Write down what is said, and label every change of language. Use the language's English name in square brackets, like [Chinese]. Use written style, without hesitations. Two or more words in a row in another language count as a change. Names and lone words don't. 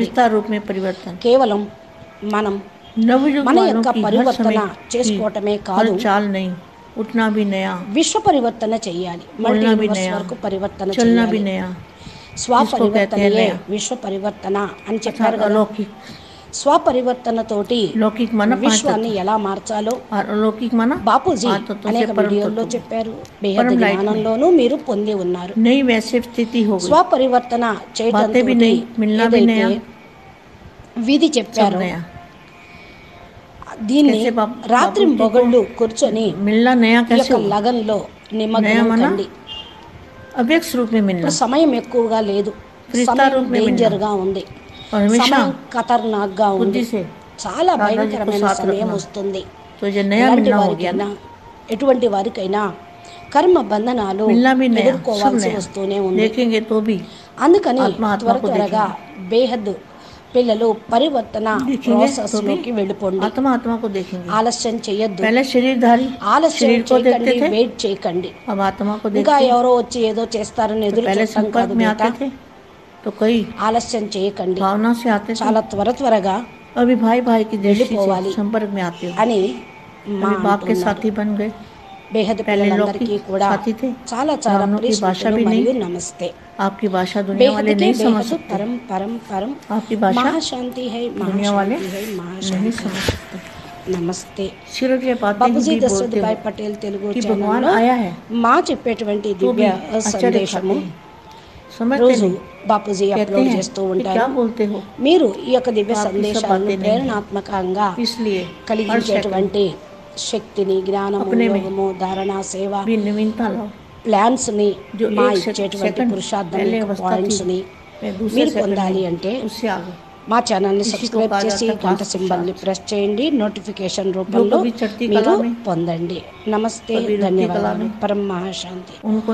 [Telugu] కేవలం మనం మన యొక్క పరివర్తన చేసుకోవటమే కాదు, విశ్వ పరివర్తన చెయ్యాలి. [English] multi universe [Telugu] వరకు పరివర్తన చెయ్యాలి. స్వపరివర్తనయే విశ్వ పరివర్తన అని చెప్పారు కదా. స్వపరివర్తనతోటి [Hindi] लौकिक माना पांच [Telugu] విశ్వాన్ని [Hindi] तत्व [Telugu] ఎలా మార్చాలో [Hindi] और अलौकिक माना [Telugu] బాపూజీ [Hindi] पांच तत्वों से [Telugu] అనేక [Hindi] परम [Telugu] వీడియోల్లో [Hindi] तत्व [Telugu] చెప్పారు. బేహద్ [Hindi] परम लाइट में [Telugu] జ్ఞానంలోనూ మీరు పొంది ఉన్నారు. [Hindi] नई वैसे स्थिति हो गई, [Telugu] స్వపరివర్తన చేయటంతో [Hindi] बातें भी नई, मिलना भी [Telugu] ఏదైతే [Hindi] नया, [Telugu] విధి [Hindi] सब [Telugu] చెప్పారో [Hindi] नया। [Telugu] దీన్ని [Hindi] कैसे [Telugu] రాత్రి [Hindi] बापू जी [Telugu] మొగళ్ళు [Hindi] को [Telugu] కూర్చొని [Hindi] मिलना नया [Telugu] ఈ [Hindi] कैसे [Telugu] యొక్క [Hindi] हुआ? [Telugu] లగన్లో [Hindi] नया [Telugu] నిమగ్నం [Hindi] माना [Telugu] కండి. [Hindi] अव्यक्त रूप में मिलना, [Telugu] ఇప్పుడు సమయం ఎక్కువగా లేదు, [Hindi] फरिश्ता [Telugu] సమయం [Hindi] रूप में [Telugu] డేంజర్ [Hindi] मिलना [Telugu] గా ఉంది, [Hindi] और हमेशा [Telugu] సమయం ఖతర్నాక్ గా ఉంది, [Hindi] बुद्धि से [Telugu] చాలా [Hindi] दादाजी को [Telugu] భయంకరమైన [Hindi] साथ [Telugu] సమయం [Hindi] रखना। [Telugu] వస్తుంది. [Hindi] तो ये नया [Telugu] ఎలాంటి [Hindi] मिलना हो गया [Telugu] వారికైనా [Hindi] ना, [Telugu] ఎటువంటి వారికైనా కర్మ బంధనాలు [Hindi] मिलना भी नया, सब [Telugu] ఎదుర్కోవాల్సి [Hindi] नया, [Telugu] వస్తూనే ఉంది. [Hindi] देखेंगे तो भी [Telugu] అందుకని [Hindi] आत्मा आत्मा को [Telugu] త్వరగా బేహద్ పిల్లలు పరివర్తన [Hindi] देखेंगे [Telugu] ప్రాసెస్ [Hindi] तो भी [Telugu] లోకి వెళ్ళిపోండి. [Hindi] आत्मा आत्मा को देखेंगे। [Telugu] ఆలస్యం చేయొద్దు, [Hindi] पहले शरीरधारी [Telugu] ఆలస్యం [Hindi] शरीर को [Telugu] చేయకండి, [Hindi] देखते थे, [Telugu] వెయిట్ చేయకండి. [Hindi] अब आत्मा को [Telugu] ఇంకా [Hindi] देखते हैं। [Telugu] ఎవరో వచ్చి ఏదో చేస్తారని [Hindi] तो [Telugu] ఎదురు [Hindi] पहले [Telugu] చూడటం [Hindi] संपर्क [Telugu] కాదు [Hindi] में [Telugu] బేటా. [Hindi] आते थे तो कई [Telugu] ఆలస్యం చేయకండి, [Hindi] भावना से आते थे, [Telugu] చాలా త్వరగా [Hindi] अभी भाई भाई की दृष्टि [Telugu] వెళ్ళిపోవాలి [Hindi] से संपर्क में आते हो, [Telugu] అని మా [Hindi] अभी बाप के [Telugu] అంటున్నారు. [Hindi] साथी बन गए। [Telugu] బేహద్ [Hindi] पहले लोग [Telugu] పిల్లలందరికీ [Hindi] की [Telugu] కూడా [Hindi] साथी थे, [Telugu] చాలా చాలా [Hindi] ब्राह्मणों की भाषा [Telugu] ప్రియస్మృతులు [Hindi] भी नहीं, [Telugu] మరియు నమస్తే. [Hindi] आपकी भाषा दुनिया బేహద్ वाले కే नहीं समझ బేహద్ सकते, परम परम परम आपकी भाषा महाशांति है दुनिया वाले महाशांति है नहीं మహాశాంతి समझ सकते। [Telugu] నమస్తే. [Hindi] सिर्फ ये बातें [Telugu] బాపూజీ [Hindi] ही [Telugu] దశరథ్ [Hindi] बोलते [Telugu] భాయ్ [Hindi] हो [Telugu] పటేల్ తెలుగు [Hindi] कि भगवान [Telugu] ఛానల్లో [Hindi] आया है, [Telugu] మా చెప్పేటువంటి [Hindi] तो भी [Telugu] దివ్య [Hindi] आश्चर्य खाते [Telugu] సందేశము [Hindi] हैं, समझते [Telugu] రోజు [Hindi] नहीं, [Telugu] బాపూజీ [Hindi] कहते [Telugu] అప్లోడ్ [Hindi] हैं [Telugu] చేస్తూ [Hindi] कि क्या [Telugu] ఉంటారు. [Hindi] बोलते हो, [Telugu] మీరు ఈ యొక్క దివ్య [Hindi] आपकी सब [Telugu] సందేశాలను [Hindi] बातें नहीं हैं। [Telugu] ప్రేరణాత్మకంగా [Hindi] इसलिए हर सेकंड [Telugu] కలిగించేటువంటి శక్తిని, జ్ఞానము, [Hindi] अपने में [Telugu] యోగము, ధారణ, సేవ, [Hindi] भी नवीनता लाओ। [Telugu] ప్లాన్స్ ని, [Hindi] जो [Telugu] మా [Hindi] एक [Telugu] ఇచ్చేటువంటి [Hindi] सेकंड [Telugu] పురుషార్థం [Hindi] पहले [Telugu] యొక్క [Hindi] अवस्था [Telugu] పాయింట్స్ [Hindi] थी, [Telugu] ని [Hindi] मैं दूसरे [Telugu] మీరు [Hindi] सेकंड [Telugu] పొందాలి [Hindi] में [Telugu] అంటే [Hindi] उससे आगे [Telugu] మా ఛానల్ని [Hindi] इसी को [Telugu] సబ్స్క్రైబ్ [Hindi] कहा [Telugu] చేసి [Hindi] जाता है [Telugu] గంట [Hindi] fast [Telugu] సింబల్ని [Hindi] charge। [Telugu] ప్రెస్ చేయండి. నోటిఫికేషన్ [Hindi] जो [Telugu] రూపంలో [Hindi] कभी चढ़ती [Telugu] మీరు [Hindi] कला में [Telugu] పొందండి. నమస్తే, [Hindi] कभी रुकती कला [Telugu] ధన్యవాదాలు. [Hindi] में [Telugu] పరం మహాశాంతి. [Hindi] उनको